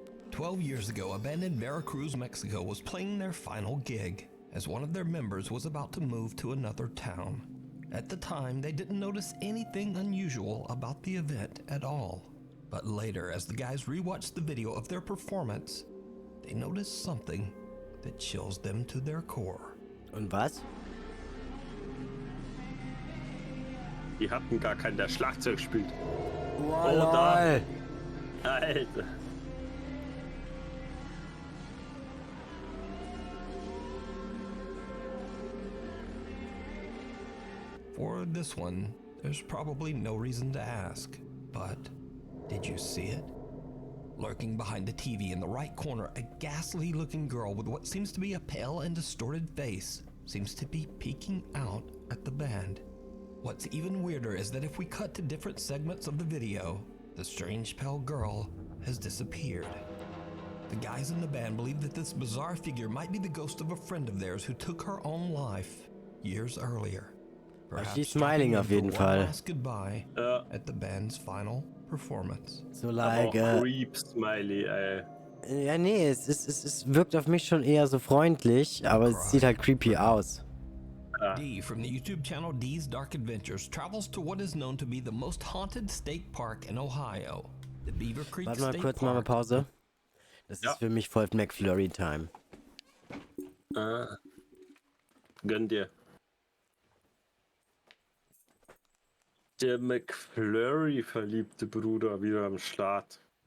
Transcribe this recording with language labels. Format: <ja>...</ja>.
<en>12 years ago, a band in Veracruz, Mexico was playing their final gig as one of their members was about to move to another town. At the time, they didn't notice anything unusual about the event at all. But later, as the guys rewatched the video of their performance, they noticed something that chills them to their core.</en> <de>Und was? Die hatten gar keinen, der Schlagzeug spielt. Wow, Oder? Alter.</de> <en>For this one, there's probably no reason to ask, but did you see it? Lurking behind the TV in the right corner, a ghastly looking girl with what seems to be a pale and distorted face seems to be peeking out at the band. What's even weirder is that if we cut to different segments of the video, the strange pale girl has disappeared. The guys in the band believe that this bizarre figure might be the ghost of a friend of theirs who took her own life years earlier. She's smiling</en> <de>auf jeden Fall.</de> <en>Goodbye at the band's final performance. So like, Creep Smiley, ey.</en> <de>ja, nee, es wirkt auf mich schon eher so freundlich, aber es sieht halt creepy aus.</de> <en>D from the YouTube channel D's Dark Adventures travels to what is known to be the most haunted state park in Ohio, the Beaver Creek</en> <de>Warte mal</de> <en>State</en> <de>kurz,</de> <en>Park.</en> <de>mal Pause. Das ist für mich voll McFlurry-Time. Gönn dir. Der McFlurry-verliebte Bruder wieder am Start.</de>